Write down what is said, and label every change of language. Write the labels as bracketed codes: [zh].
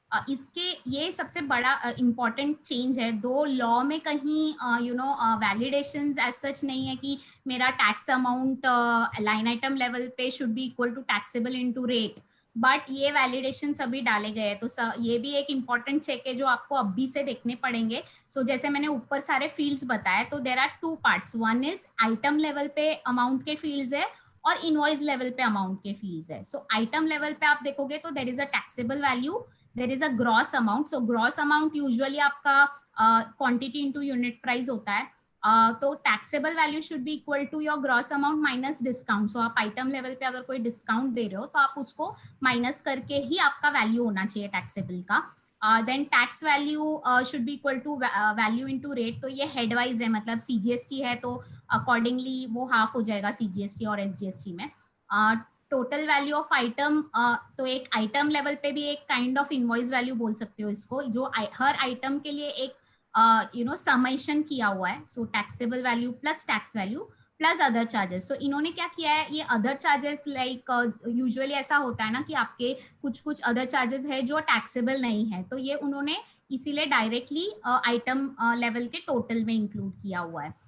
[hi] इसके ये सबसे बड़ा इम्पॉर्टेंट चेंज है, दो लॉ में कहीं वैलिडेशंस एज सच नहीं है कि मेरा tax amount line item level पे [en] should be equal to taxable into rate, [hi] but ये वैलिडेशन सभी डाले गए हैं। तो ये भी एक इम्पॉर्टेंट चेक है जो आपको अभी से देखने पड़ेंगे। सो जैसे मैंने ऊपर सारे फील्ड्स बताए, तो [en] there are 2 parts, [hi] one is item level पे अमाउंट के फील्ड्स है और इनवॉइस लेवल पे अमाउंट के फील्ड्स है। [en] so item level पे [hi] आप देखोगे तो [en] There is a taxable value, there is a gross amount, so gross amount usually आपका quantity into unit price होता है, तो taxable value should be equal to your gross amount minus discount। [hi] so आप item level पे अगर कोई discount दे रहे हो तो आप उसको minus करके ही आपका value होना चाहिए taxable का। [en] then tax value should be equal to value into rate, [hi] तो ये head wise है, मतलब CGST है तो accordingly वो half हो जाएगा CGST और SGST में। टोटल वैल्यू ऑफ आइटम, तो एक आइटम लेवल पे भी एक काइंड ऑफ इनवॉइस वैल्यू बोल सकते हो इसको, जो हर आइटम के लिए एक समेशन किया हुआ है। [en] So taxable value plus tax value plus other charges. [hi] सो इन्होंने क्या किया है, ये अदर चार्जेस लाइक यूजुअली ऐसा होता है ना कि आपके कुछ अदर चार्जेस है जो टैक्सेबल नहीं है, तो ये उन्होंने इसीलिए डायरेक्टली आइटम लेवल के टोटल में इंक्लूड किया हुआ है।